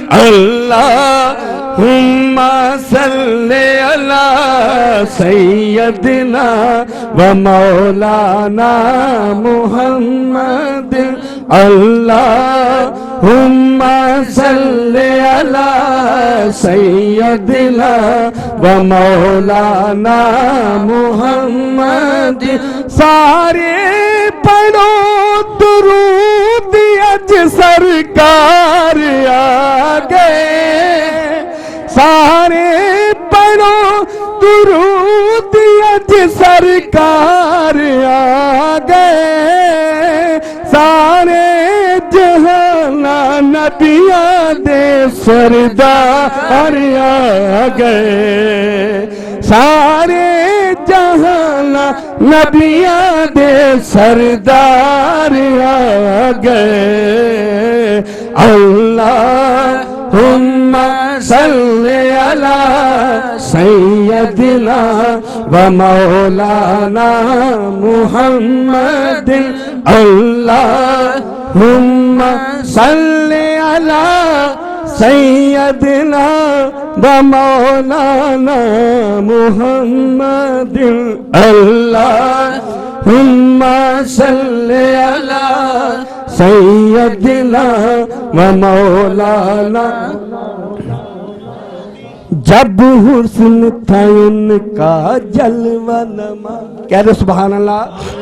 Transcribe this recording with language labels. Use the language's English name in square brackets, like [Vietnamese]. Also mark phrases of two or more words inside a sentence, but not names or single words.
[Arabic] اللهم صل على سيدنا ومولانا محمد. اللهم صل على سيدنا ومولانا محمد. [Punjabi] سارے پڑھو درود اج سرکار آ گئے. سارے پڑھو درود اج سرکار آ گئے. سارے جہان نبیاں دے سردار آ گئے سارے جہان نبیاں دے سردار آ گئے [Arabic] اللہم صلی علی سیدنا و مولانا محمد اللہم صلی علی سیدنا و مولانا محمد اللہم صلی علی سیدنا و مولانا [Urdu] جب حسن تھا ان کا جلوہ نما کہہ دو سبحان اللہ